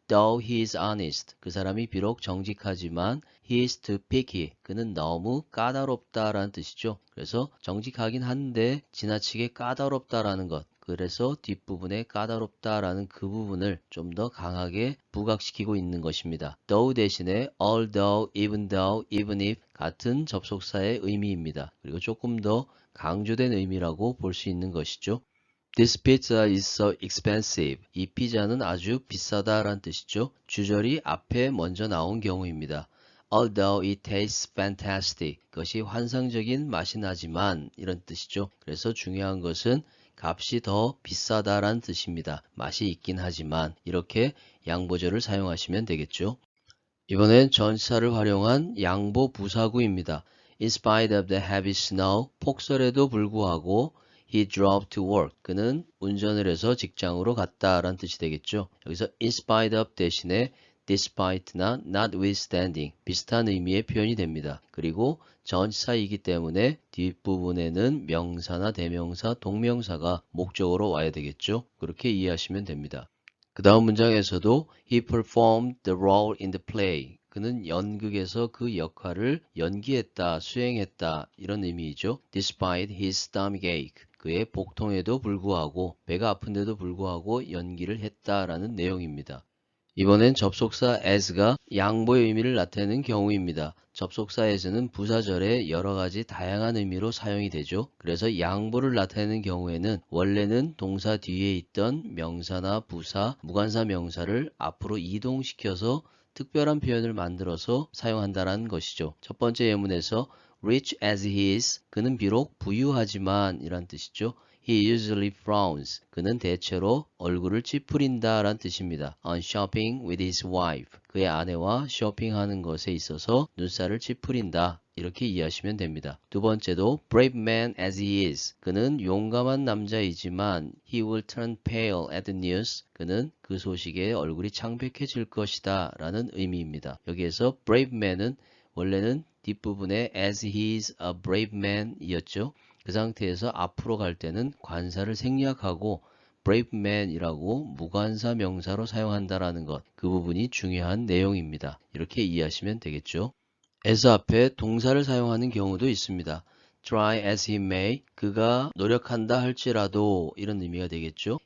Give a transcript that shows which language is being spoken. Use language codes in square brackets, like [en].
[en] Though he is honest, [ko] 그 사람이 비록 정직하지만 [en] he is too picky, [ko] 그는 너무 까다롭다라는 뜻이죠. 그래서 정직하긴 한데 지나치게 까다롭다라는 것, 그래서 뒷부분에 까다롭다라는 그 부분을 좀 더 강하게 부각시키고 있는 것입니다. though 대신에 although, even though, even if 같은 접속사의 의미입니다. 그리고 조금 더 강조된 의미라고 볼 수 있는 것이죠. [en] This pizza is so expensive. [ko] 이 피자는 아주 비싸다라는 뜻이죠. 주절이 앞에 먼저 나온 경우입니다. [en] Although it tastes fantastic. [ko] 그것이 환상적인 맛이 나지만 이런 뜻이죠. 그래서 중요한 것은 값이 더 비싸다라는 뜻입니다. 맛이 있긴 하지만 이렇게 양보절을 사용하시면 되겠죠. 이번엔 전치사를 활용한 양보 부사구입니다. [en] In spite of the heavy snow, [ko] 폭설에도 불구하고 [en] he drove to work. [ko] 그는 운전을 해서 직장으로 갔다라는 뜻이 되겠죠. 여기서 in spite of 대신에 despite나 notwithstanding 비슷한 의미의 표현이 됩니다. 그리고 전치사이기 때문에 뒷부분에는 명사나 대명사, 동명사가 목적으로 와야 되겠죠. 그렇게 이해하시면 됩니다. 그 다음 문장에서도 [en] he performed the role in the play. [ko] 그는 연극에서 그 역할을 연기했다, 수행했다 이런 의미이죠. [en] Despite his stomach ache. [ko] 그의 복통에도 불구하고 배가 아픈데도 불구하고 연기를 했다라는 내용입니다. 이번엔 접속사 as가 양보의 의미를 나타내는 경우입니다. 접속사 as는 부사절에 여러 가지 다양한 의미로 사용이 되죠. 그래서 양보를 나타내는 경우에는 원래는 동사 뒤에 있던 명사나 부사, 무관사 명사를 앞으로 이동시켜서 특별한 표현을 만들어서 사용한다는 것이죠. 첫 번째 예문에서 [en] rich as he is, [ko] 그는 비록 부유하지만 이란 뜻이죠. [en] He usually frowns. [ko] 그는 대체로 얼굴을 찌푸린다 라는 뜻입니다. [en] On shopping with his wife. [ko] 그의 아내와 쇼핑하는 것에 있어서 눈살을 찌푸린다. 이렇게 이해하시면 됩니다. 두 번째도 [en] brave man as he is. [ko] 그는 용감한 남자이지만 [en] he will turn pale at the news. [ko] 그는 그 소식에 얼굴이 창백해질 것이다 라는 의미입니다. 여기에서 brave man은 원래는 뒷부분에 [en] as he is a brave man [ko] 이었죠. 그 상태에서 앞으로 갈 때는 관사를 생략하고 brave man이라고 무관사 명사로 사용한다라는 것, 그 부분이 중요한 내용입니다. 이렇게 이해하시면 되겠죠. as 앞에 동사를 사용하는 경우도 있습니다. [en] try as he may, [ko] 그가 노력한다 할지라도 이런 의미가 되겠죠.